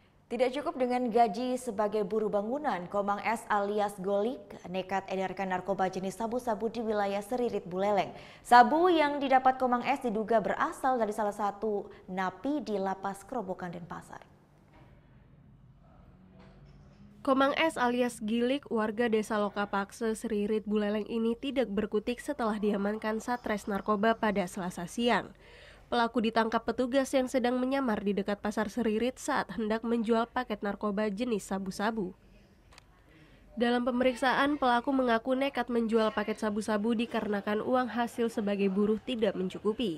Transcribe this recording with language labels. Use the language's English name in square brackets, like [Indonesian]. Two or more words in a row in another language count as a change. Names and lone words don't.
[Indonesian] Tidak cukup dengan gaji sebagai buruh bangunan, Komang S alias Golik nekat edarkan narkoba jenis sabu-sabu di wilayah Seririt Buleleng. Sabu yang didapat Komang S diduga berasal dari salah satu napi di Lapas Kerobokan Denpasar. Komang S alias Gilik, warga desa Lokapakse, Seririt Buleleng ini tidak berkutik setelah diamankan Satres Narkoba pada Selasa siang. Pelaku ditangkap petugas yang sedang menyamar di dekat pasar Seririt saat hendak menjual paket narkoba jenis sabu-sabu. Dalam pemeriksaan, pelaku mengaku nekat menjual paket sabu-sabu dikarenakan uang hasil sebagai buruh tidak mencukupi.